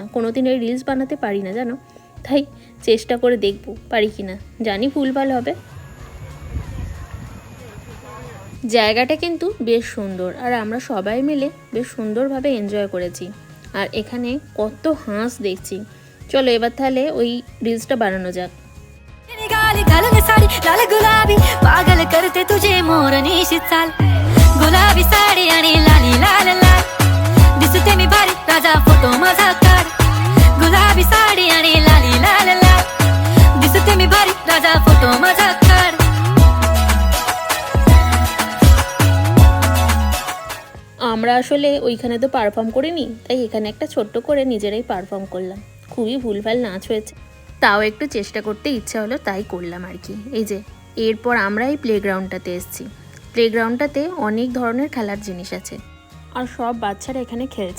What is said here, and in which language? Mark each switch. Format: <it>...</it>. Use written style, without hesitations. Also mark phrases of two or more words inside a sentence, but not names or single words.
<bn>কোনোদিন এই রিলস বানাতে পারি না জানো, তাই চেষ্টা করে দেখবো পারি কিনা, জানি ভুলভাল হবে। জায়গাটা কিন্তু বেশ সুন্দর, আর আমরা সবাই মিলে বেশ সুন্দরভাবে এনজয় করেছি। আর এখানে কত হাঁস দেখছি। চলো এবার তাহলে ওই রিলসটা বানানো যাক।</bn> <mr>लाल गुलाबी पागल करते तुझे मोरनीशी चाल गुलाबी साडी आणि लाली लाल लाल दिसते मी भारी राजा फोटो माझा काढ गुलाबी साडी आणि लाली लाल लाल दिसते मी भारी राजा फोटो माझा काढ</mr> <bn>আমরা আসলে ওইখানে তো পারফর্ম করিনি, তাই এখানে একটা ছোট্ট করে নিজেরাই পারফর্ম করলাম। খুবই ভুলভাল নাচ হয়েছে, তাও একটু চেষ্টা করতে ইচ্ছা হলো তাই করলাম আর কি। এই যে এরপর আমরা এই প্লেগ্রাউন্ডটাতে এসেছি। প্লেগ্রাউন্ডটাতে অনেক ধরনের খেলার জিনিস আছে আর সব বাচ্চারা এখানে খেলছে।</bn>